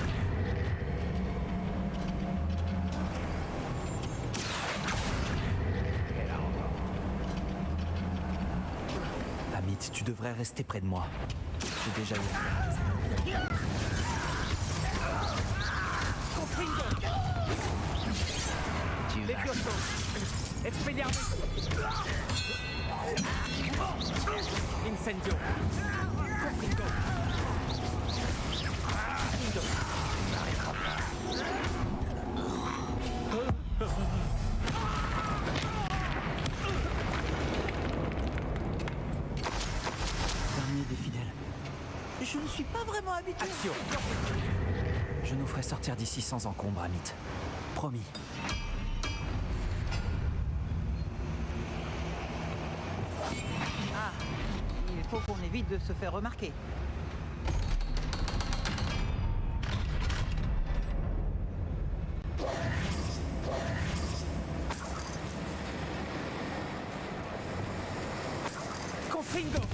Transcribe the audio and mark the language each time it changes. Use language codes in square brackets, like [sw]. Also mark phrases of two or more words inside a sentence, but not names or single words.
[fr] Amit, tu devrais rester près de moi. J'ai déjà eu. Incendio. Confringo. Dernier des fidèles. Je ne suis pas vraiment habitué. Action. Je nous ferai sortir d'ici sans encombre, Amit. Promis. Ah, il faut qu'on évite de se faire remarquer. Confringo.